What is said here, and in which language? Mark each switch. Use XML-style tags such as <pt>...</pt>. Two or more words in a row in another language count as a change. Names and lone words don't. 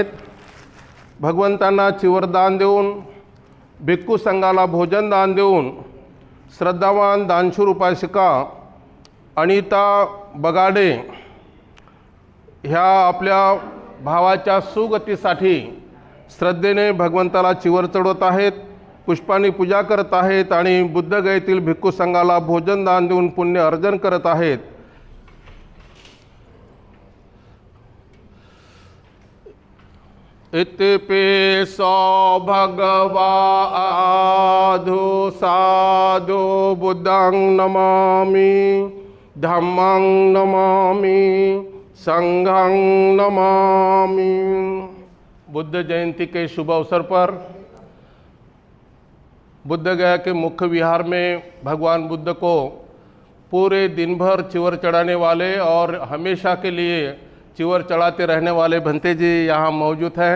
<mr>भगवंतांना चिवरदान देऊन, भिक्खू संघाला भोजनदान देऊन श्रद्धावान दानशूर उपासिका अनिता बगाडे ह्या आपल्या भावाच्या सुगतीसाठी श्रद्धेने भगवंताला चिवर चढवत आहेत, पुष्पांनी पूजा करत आहेत आणि बुद्धगयेतील भिक्खू संघाला भोजन दान देऊन पुण्य अर्जन करत आहेत।</mr> <pi>इत्यपि सो भगवा आधु साधु बुद्धं नमामि धम्मं नमामि संघं नमामि।</pi> <hi>बुद्ध जयंती के शुभ अवसर पर बुद्ध गया के मुख्य विहार में भगवान बुद्ध को पूरे दिन भर चिवर चढ़ाने वाले और हमेशा के लिए चिवर चढ़ाते रहने वाले भंते जी यहाँ मौजूद हैं।</hi>